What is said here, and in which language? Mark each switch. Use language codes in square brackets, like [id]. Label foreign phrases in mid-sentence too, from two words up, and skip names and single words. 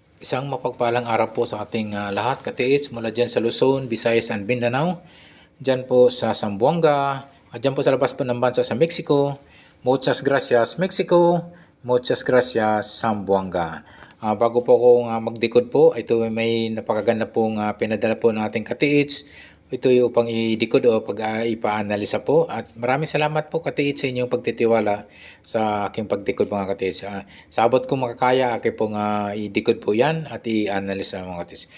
[tl] Isang mapagpalang araw po sa ating lahat, katiits, mula dyan sa Luzon, Visayas, and Mindanao. Dyan po sa Zamboanga, at dyan po sa labas po ng bansa sa Mexico. [es] Muchas gracias, Mexico. Muchas gracias, Zamboanga. [tl] Bago po akong magdikod po, ito may napakaganda pong pinadala po ng ating katiits. Ito yung upang i-decode o ipa-analisa po. At maraming salamat po katiits sa inyong pagtitiwala sa aking pag-decode mga katiits. Sa abot kong makakaya, aking pong i-decode po yan at i-analisa mga katiits.